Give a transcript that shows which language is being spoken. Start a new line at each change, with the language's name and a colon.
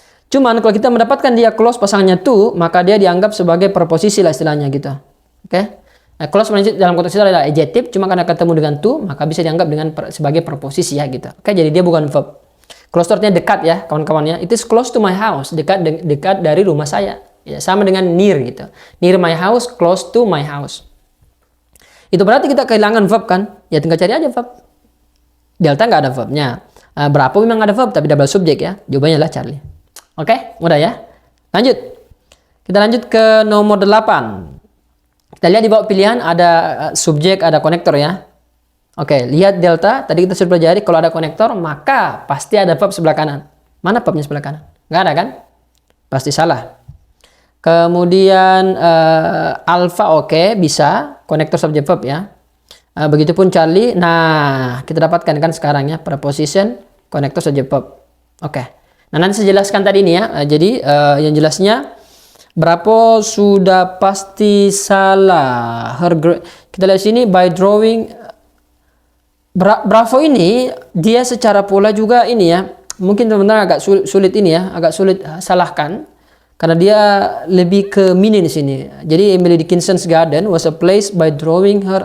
Indonesian: Cuman kalau kita mendapatkan dia close pasangannya to, maka dia dianggap sebagai preposisi lah istilahnya gitu. Oke. Nah, close dalam konteks itu adalah adjective, cuma karena ketemu dengan to, maka bisa dianggap sebagai preposisi ya gitu. Oke, jadi dia bukan verb. Close artinya dekat ya kawan-kawannya.
English: It is close to my house,
Indonesian: dekat dari rumah saya. Ya, sama dengan near gitu.
English: Near my house, close to my house.
Indonesian: Itu berarti kita kehilangan verb kan? Ya tinggal cari aja verb. Delta nggak ada verbnya. Berapa memang ada verb tapi double subjek ya. Jawabannya adalah Charlie. Oke, mudah ya. Lanjut. Kita lanjut ke nomor 8. Kita lihat di bawah pilihan ada subjek, ada konektor ya. Oke, lihat delta. Tadi kita sudah pelajari kalau ada konektor maka pasti ada verb sebelah kanan. Mana verbnya sebelah kanan? Nggak ada kan? Pasti salah. Kemudian alpha oke, bisa. Konektor subjek verb ya. Begitupun Charlie. Nah, kita dapatkan kan sekarang ya. Preposition, konektor subjek verb. Oke. Nah, nanti saya jelaskan tadi ini ya. Jadi yang jelasnya Bravo sudah pasti salah. Kita lihat sini
English: by drawing.
Indonesian: Bravo ini dia secara pola juga ini ya. Mungkin teman-teman agak sulit ini ya, agak sulit salahkan karena dia lebih ke meaning di sini. Jadi
English: Emily Dickinson's garden was a place by drawing her.